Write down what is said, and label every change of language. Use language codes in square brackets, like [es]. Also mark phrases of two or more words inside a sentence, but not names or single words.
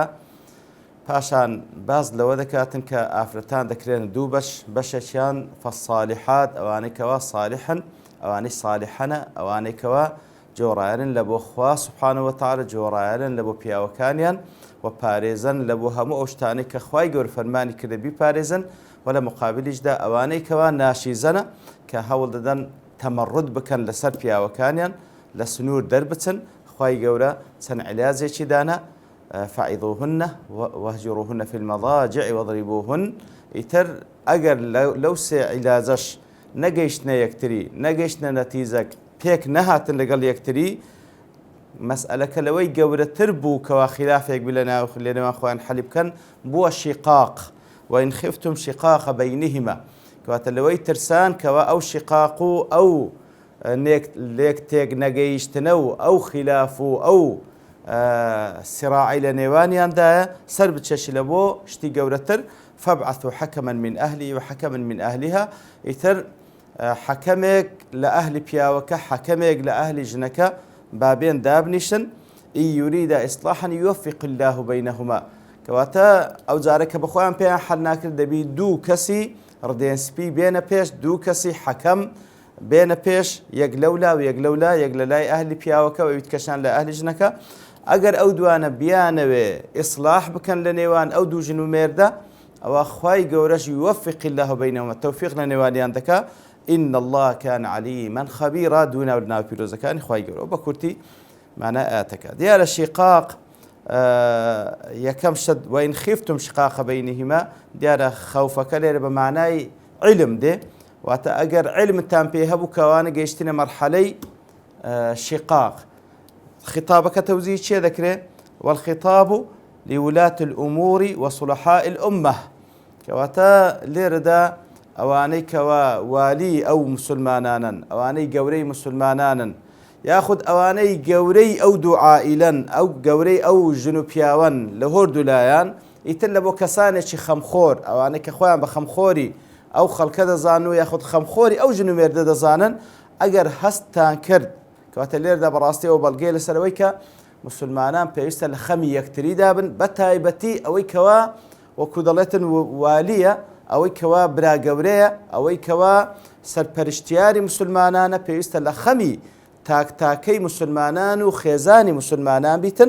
[ckb] پاشان باز لەوە دەکاتن کە ئافرەتان دەکرێن دوو بەشێکیان فەسالیحات ئەوانەی کەوا سالیحن ئەوانەی سالیحەنە ئەوانەی کەوا جۆڕایەن لە بۆ خوا [ar] سوبحانەهو وەتەعالا [ckb] جۆڕایەن لە بۆ پیاوەکانیان و پارێزن لە بۆ هەموو ئەو شتانەی کە خوای گەورە فەرمانی کردە بیپارێزن و لە مقابلیشدا ئەوانەی کەوا ناشیزەنە کە هەوڵ دەدەن تەمەڕود بکەن لەسەر پیاوەکانیان لە سنوور دەربچن. خوای گەورە چەند عیلاجێکی دانا [ar] فعیضوهن وهجروهن في المضاجع واضربوهن. [ckb] ئیتر ئەگەر لەو سێ عیلاجەش نەگەیشتنە یەکتری نەگەیشتنە نەتیجەک پێک نەهاتن لەگەڵ یەکتری مەسئلەکە لەوەی گەورەتر بوو کەوا خلافێک بی لەنێوان خۆیان حەلی بکەن بووە شیقاق. [ar] وإن خفتم شقاق بينهما [ckb] کەواتە لەوەی ترسان کەوا ئەو شقاق و ئەو لێک تێک نەگەیشتنە و ئەو خلاف و ئەو سراعی لە نێوانیاندایە سەر بچێشی لە بۆ شتی گەورەتر [ar] فابعثوا حكما من أهله وحكما من أهلها. [ckb] ئیتر حەکەمێک لە ئەهلی پیاوەکە حەکەمێک لە ئەهلی ژنەکە بابێن دابنیشن [ar] ئین یوریدا ئیصلاحا یوفق الله بینهما. [ckb] کەواتە ئەو جارە کە بەخۆیان پێیان حەل ناکرد دەبی دوو کەسی ڕدێنسپی بێنە پێش دوو کەسی حەکەم بێنە پێش یەک لەولا و یەک لەولا یەک لە لای ئەهلی پیاوەکە و ویتکەشان لە ئەهلی ژنەکە. ئەگەر ئەو دوانە بیانەوێ ئیصلاح بکەن لە نێوان ئەو دوو ژن و مێردە ئەوە خوای گەورەش [ar] یوفق الله بینهما [ckb] تەوفیق لە نێوانیان دەکا. [ar] إن الله كان عليما خبيرا [ckb] دونا ولنا بيروزكان خوای گەورە بە کورتی معنى ئاتەکە دیارە شقاق یەکەم شت [ar] وإن خفتم شقاق بينهما [ckb] دیارە خەوفەکە لێرە بە معنای علم دێ واتە ئەگەر علمتان پێ هەبوو کەوانە گەیشتنە مەرحەلەی شقاق خطابەکە تەوزیع چێ دەکرێت [ar] والخطاب لولاة الأمور وصلحاء الأمة. [ckb] کەواتە لێرەدا ئەوانەی کەوا والی ئەو مسلمانانن ئەوانەی گەورەی مسلمانانن یاخود ئەوانەی گەورەی ئەو دوو عائیلەن ئەو گەورەی ئەو ژن و پیاوەن لە هۆردوو لایەن ئیتر لە بۆ کەسانێکی خەمخۆر ئەوانەی کە خۆیان بە خەمخۆری ئەو خەڵکە دەزانن و یاخود خەمخۆری ئەو ژن و مێردە دەزانن ئەگەر هەستان کرد کەواتە لێردا بەڕاستیەوە بەڵگەی لەسەرەوەی کە مسلمانان پێویستە لە خەمی یەکتریدا بن بە تایبەتی ئەوەی کەوا وەکو دەڵێتن والیە ئەوەی کەوا برا گەورەیە ئەوەی کەوا سەرپەرشتیاری مسلمانانە پێویستە لە خەمی تاکتاکەی مسلمانان و خێزانی مسلمانان بیتن.